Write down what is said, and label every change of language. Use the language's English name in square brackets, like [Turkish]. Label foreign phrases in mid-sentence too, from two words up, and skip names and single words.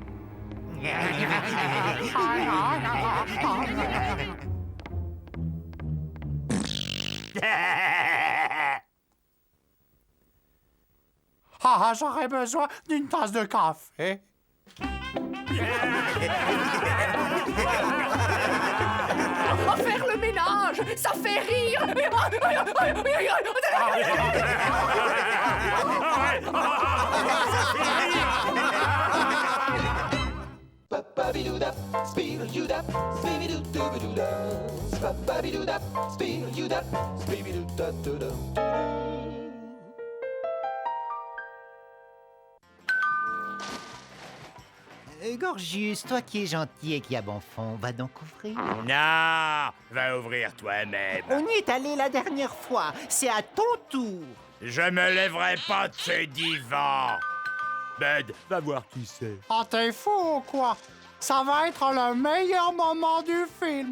[French] Ah, j'aurais besoin d'une tasse de café. Faire le ménage, ça fait rire. Ba-ba-be-doo-da, speed-a-doo-da, speedy-doo-doo-ba-doo-da. Ba-ba-be-doo-da, speed-a-doo-da, speedy-doo-da-doo-da. Gorgius, toi qui es gentil et qui a bon fond, va donc ouvrir. Non, va ouvrir toi-même. On y est allé la dernière fois, c'est à ton tour. Je me lèverai pas de ce divan. Bud, va voir qui c'est. Ah, t'es fou ou quoi? Ça va être le meilleur moment du film.